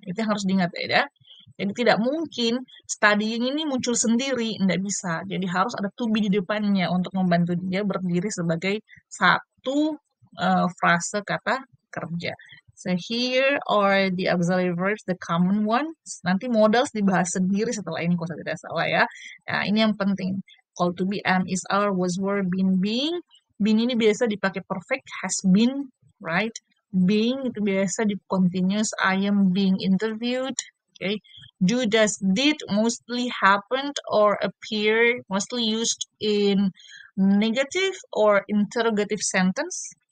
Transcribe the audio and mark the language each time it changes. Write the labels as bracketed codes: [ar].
[id] Itu yang harus diingat ya. Jadi tidak mungkin studying ini muncul sendiri, tidak bisa. Jadi harus ada to be di depannya untuk membantu dia berdiri sebagai satu frase kata kerja. [en] So here are the auxiliary verbs, the common ones. [id] Nanti modals dibahas sendiri setelah ini kalau saya tidak salah ya. Nah, ini yang penting. [en] Call to be, am, is, are, was, were, been, being. Been [id] ini biasa dipakai [en] perfect, has been, right? Being [id] itu biasa di [en] continuous, I am being interviewed. Okay. Do, does, did mostly happened or appear, mostly used in negative or interrogative sentence.